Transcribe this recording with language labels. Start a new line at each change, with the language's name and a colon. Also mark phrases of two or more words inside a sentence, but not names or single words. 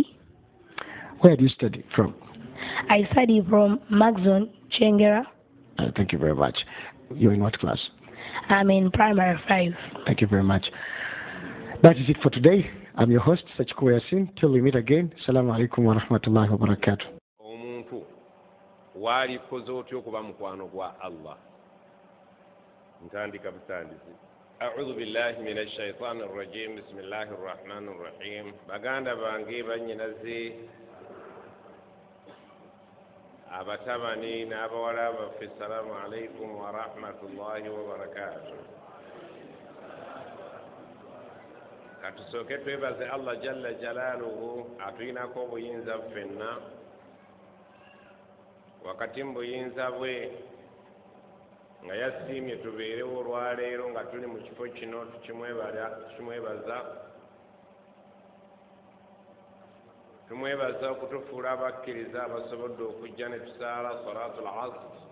English: Where do you study from? I study from Maxon, Chengera. Thank you very much. You're in what class? I'm in primary 5. Thank you very much. That is it for today. I'm your host, Sachiko Yasin. Till we meet again,
Arabic: السلام عليكم ورحمة الله وبركاته.
Ganda: Omuntu wali koze otyo kuba mukwano gwa Allah. Ntandika butandizi.
Arabic: أعوذ بالله من الشيطان الرجيم بسم الله الرحمن الرحيم
Ganda: baganda bange banyinaze abatabani n'abawala baffe
Arabic: السلام عليكم ورحمة الله وبركاته.
Ganda: Katusooke twebaze Allah
Arabic: جل جلاله
Ganda: atuyinako obuyinza ffenna wakati mu buyinza bwe nga yasiimye tubeerewo olwaleero nga tuli mu kifo kino tumwebaza okutufuula abakkiriza abasobodde okujja ne tusaala
Arabic: صلاة العصر,